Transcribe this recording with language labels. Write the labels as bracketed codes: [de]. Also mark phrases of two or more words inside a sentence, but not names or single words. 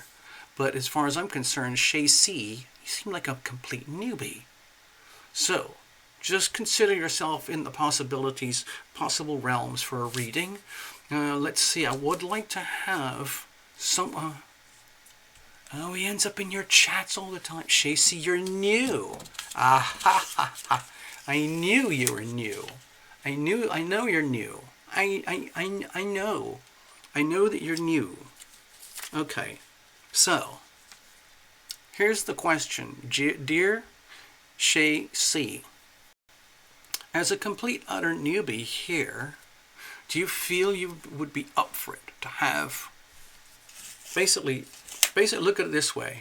[en] But as far as I'm concerned, Shay C, you seem like a complete newbie. So just consider yourself in the possible realms for a reading. Let's see. I would like to have some. Oh, he ends up in your chats all the time. Shacy, you're new. Ah ha ha ha. I knew you were new. I know you're new. I know. I know that you're new. Okay. So, here's the question. Dear Shay C, as a complete utter newbie here, do you feel you would be up for it to have basically look at it this way.